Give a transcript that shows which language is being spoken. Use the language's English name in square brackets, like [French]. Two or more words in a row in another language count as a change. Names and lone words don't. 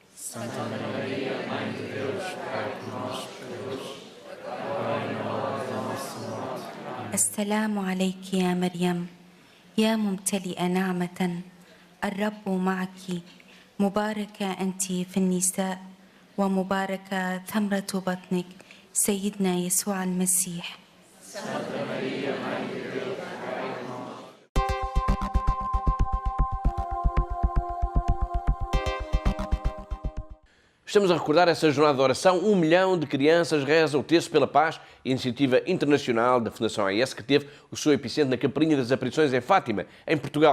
[Arabic] السلام عليك يا مريم يا ممتلئة نعمة الرب معك مباركة أنت في النساء ومباركة ثمرة بطنك سيدنا يسوع المسيح. [Portuguese] Estamos a recordar essa jornada de oração. 1 milhão de crianças reza o Terço pela Paz, iniciativa internacional da Fundação AES, que teve o seu epicentro na Capelinha das Aparições em Fátima, em Portugal.